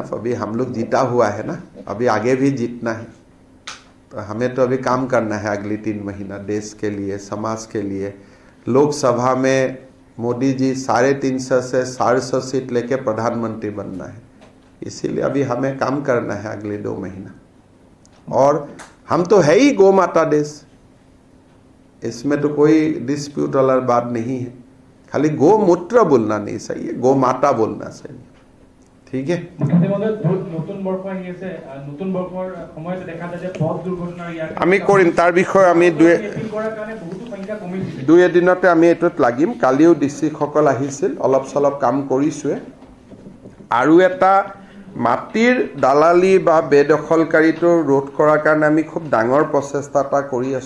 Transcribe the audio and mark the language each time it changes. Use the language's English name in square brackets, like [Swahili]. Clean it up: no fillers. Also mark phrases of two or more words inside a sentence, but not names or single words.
[Hindi] अभी हम लोग जीता हुआ है ना, अभी आगे भी जीतना है, तो हमें तो अभी काम करना है अगली 3 महीना, देश के लिए, समाज के लिए, लोकसभा में मोदी जी 350 से 450 सीट लेके प्रधानमंत्री बनना है, इसीलिए अभी हमें काम करना है अगले 2 महीना। और हम तो है ही गौ माता देश, इसमें तो कोई डिस्प्यूट वाला बात नहीं है, खाली गो मूत्र बोलना नहीं सही है, गो माता बोलना सही है। ठीक है, [Assamese] নতুন বৰ্ষ আহি আছে, নতুন বৰ্ষৰ সময়তে দেখা যায় যে পথ দুৰ্ঘটনাৰ আমি কৰিম তাৰ বিষয়ে আমি দুই এদিনতে আমি এইটোত লাগিম। কালিও ডিস্ট্ৰিক্টসকল আহিছিল, অলপ চলপ কাম কৰিছোৱে। আৰু এটা মাটিৰ দালালি বা বেদখলকাৰীটো ৰোধ কৰাৰ কাৰণে আমি খুব ডাঙৰ প্ৰচেষ্টা এটা কৰি আছোঁ।